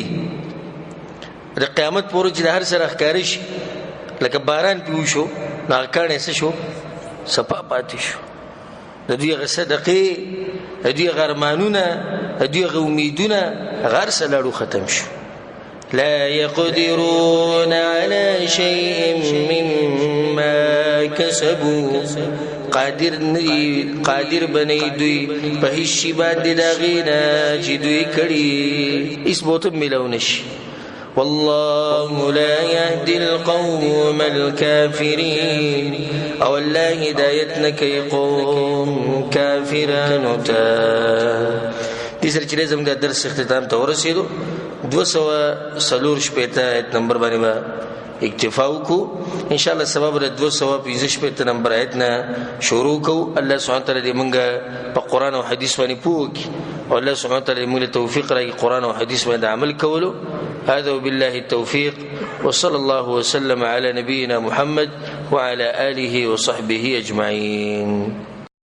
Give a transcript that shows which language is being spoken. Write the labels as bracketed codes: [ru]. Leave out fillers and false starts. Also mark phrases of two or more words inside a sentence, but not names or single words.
[ps] د قیامت په ورځ چې د هر سره ښکاره شي لکه باران پې وشو، نو هغه کاڼی څه شو؟ صفا پاتې شو. د دوی هغه صدقې، د دوی هغه ارمانونه، د دوی هغه امیدونه هغه هر څه لاړو ختم شو. [ar] لا يقدرون على شيء مما كسبوا، [ps] قادر بنی دوی په هیڅ شي باندې د هغې نه چې دوی کړي، هیڅ به ورته میلاو نشي. [ar] والله لا يهدي القوم الكافرين، [ps] او الله هدایت نه کوي قوم کافرانو ته. دې سره چې زموږ د درس اختتام ته ورسېدو، 246 آیت نمبر باندې به اکتفا وکړو. [ar] ان شاء الله [ps] سبب د 245 نمبر آیت نه شروع کوو. الله سبحانه تعالی دې موږ په قرآن او حدیث باندې پوه کړي. والله سبحانه وتعالى موږ له توفیق راکړي قران او حديث باندې عمل کولو. [ar] هذا وبالله التوفيق وصلى الله وسلم على نبينا محمد وعلى آله وصحبه أجمعين.